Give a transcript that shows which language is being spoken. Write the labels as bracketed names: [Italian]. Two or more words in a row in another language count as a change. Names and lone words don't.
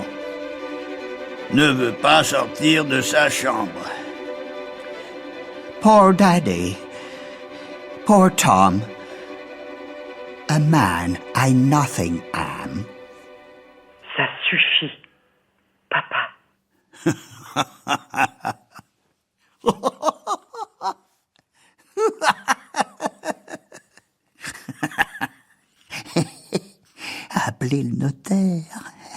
[French] Ne veut pas sortir de sa chambre. [English] Poor Daddy. Poor Tom. A man I nothing am. [French] Ça suffit, papa. Appelez le notaire.